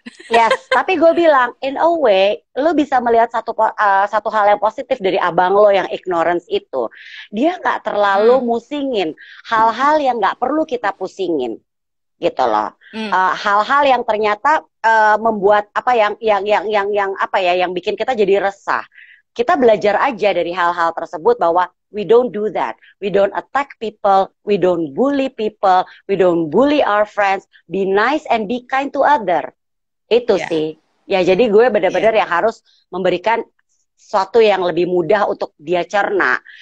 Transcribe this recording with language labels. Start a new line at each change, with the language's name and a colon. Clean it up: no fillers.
Indonesian: yes, tapi gue bilang,
English: in a way,
Indonesian: lo bisa melihat satu hal yang positif dari abang lo yang ignorance itu. Dia nggak terlalu musingin hal-hal yang nggak perlu kita pusingin, gitu loh. Hal-hal yang ternyata membuat apa yang apa ya, yang bikin kita jadi resah. Kita belajar aja dari hal-hal tersebut bahwa
English: we don't do that. We don't attack people, we don't bully people, we don't bully our friends. Be nice and be kind to other.
Indonesian: Itu Ya. sih. Ya jadi gue benar-benar yang harus memberikan sesuatu yang lebih mudah untuk dia cerna.